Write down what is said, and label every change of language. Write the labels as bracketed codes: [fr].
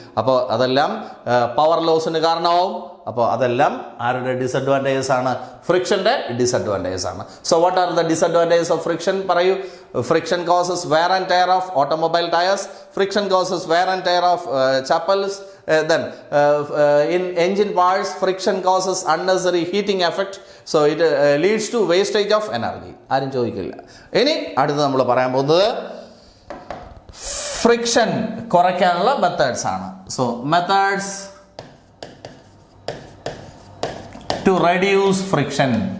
[ml] അപ്പോൾ അതെല്ലാം പവർ ലോസിന് കാരണമാവും. അപ്പോൾ അതെല്ലാം ആരുടെ ഡിസഡ്വാൻറ്റേജസ് ആണ്? ഫ്രിക്ഷൻ്റെ ഡിസഡ്വാൻറ്റേജസ് ആണ്. [en] So what are the disadvantages of friction? [ml] പറയൂ. [en] Friction causes wear and tear of automobile tyres. Friction causes wear and tear of chappals. Then in engine parts, friction causes unnecessary heating effect. So it leads to wastage of energy. [ml] ആരും ചോദിക്കില്ല. ഇനി അടുത്ത് നമ്മൾ പറയാൻ പോകുന്നത് friction കുറയ്ക്കാനുള്ള methods ആണ്. [en] So methods to reduce friction.